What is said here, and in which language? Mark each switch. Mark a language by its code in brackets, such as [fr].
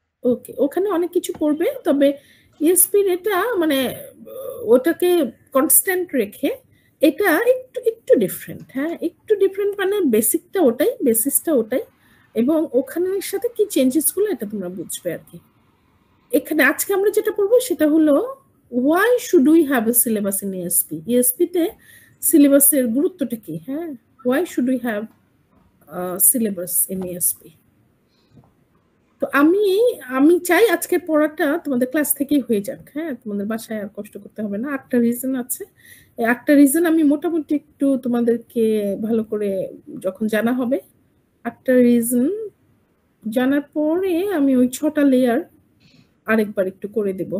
[bn] ওকে, ওখানে অনেক কিছু পড়বে, তবে ইএসপির এটা মানে ওটাকে কনস্ট্যান্ট রেখে এটা একটু একটু ডিফারেন্ট। হ্যাঁ, একটু ডিফারেন্ট মানে বেসিকটা ওটাই, বেসিসটা ওটাই, এবং ওখানের সাথে কি চেঞ্জেস গুলো এটা তোমরা বুঝবে আর কি। এখানে আজকে আমরা যেটা পড়বো সেটা হলো [en] why should we have a syllabus in ESP? [bn] ESP তে সিলেবাসের গুরুত্বটা কি? হ্যাঁ, [en] why should we have a syllabus in ESP? [bn] তো আমি চাই আজকের পড়াটা তোমাদের ক্লাস থেকেই হয়ে যাক। হ্যাঁ, তোমাদের বাসায় আর কষ্ট করতে হবে না। 8টা রিজন আছে, এই 8টা রিজন আমি মোটামুটি একটু তোমাদেরকে ভালো করে যখন জানা হবে, 8টা রিজন জানার পরে আমি ওই 6টা লেয়ার আরেকবার একটু করে দেব।